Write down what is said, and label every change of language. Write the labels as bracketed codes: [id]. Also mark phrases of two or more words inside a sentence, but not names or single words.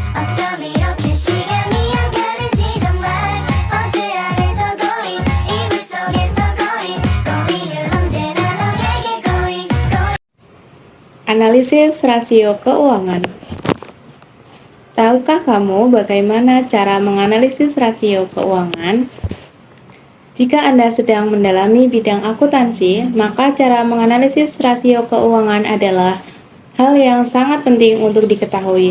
[ko] 어쩜 이렇게 시간이 안 가는지 정말 버스 안에서 고인 이불 속에서 고인 고인은 언제나 너에게 고인 [id] Analisis rasio keuangan. Tahukah kamu bagaimana cara menganalisis rasio keuangan? Jika Anda sedang mendalami bidang akuntansi, maka cara menganalisis rasio keuangan adalah hal yang sangat penting untuk diketahui.